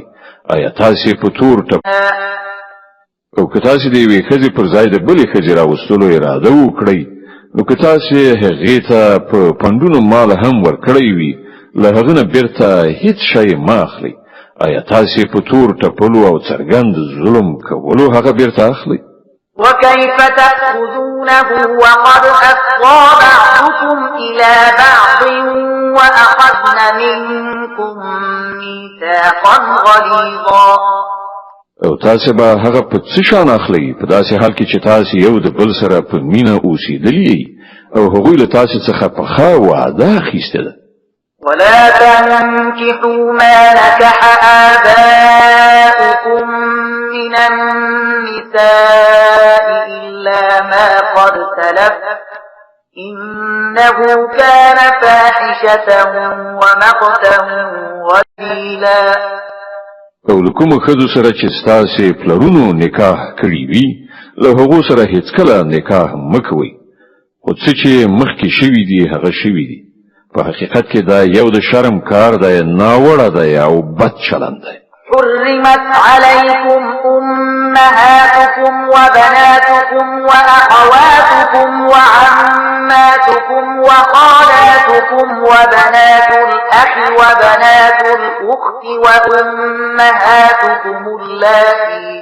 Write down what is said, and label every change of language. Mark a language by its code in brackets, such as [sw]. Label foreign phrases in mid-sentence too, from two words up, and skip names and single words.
[ps] آیا تاسو په تور ټپ او که تاسو د یوې ښځې پر ځای د بلې ښځې راوستلو اراده وکړئ نو که تاسو هغې ته په پنډونو مال هم ورکړی وي له هغه نه بیرته هیڅ شی مه اخلئ. آیا تاسو په تور ټپلو او څرګند ظلم کولو هغه بیرته اخلئ؟ [ar] وكيف تأخذونه وقد أفضى بعضكم إلى بعض وأخذن منكم ميثاقا غليظا. [ps] او تاسو به هغه په څه شان اخلئ په داسې حال کې چې تاسو یو د بل سره په مینه اوسېدلي او هغوی له تاسو څخه په ښه وعده اخیستې ده. [ar] ولا تنكحوا ما نكح آباؤكم من النساء إلا ما قد سلف إنه كان فاحشة ومقتا وسبيلا. [ps] او لکوم ښځو سره چې ستاسې پلرونو نکاح کړي وي له هغو سره هیڅکله نکاح مه کوئ. خو څه چې مخکې شوي دي هغه شوي دي. په حقیقت کې دا یو د شرم کار دی، ناوړه دی او بد چلند دی. [ar] حرمت عليكم أمهاتكم وبناتكم وأخواتكم وعماتكم وخالاتكم وبنات الأخ وبنات الأخت وأمهاتكم اللاتي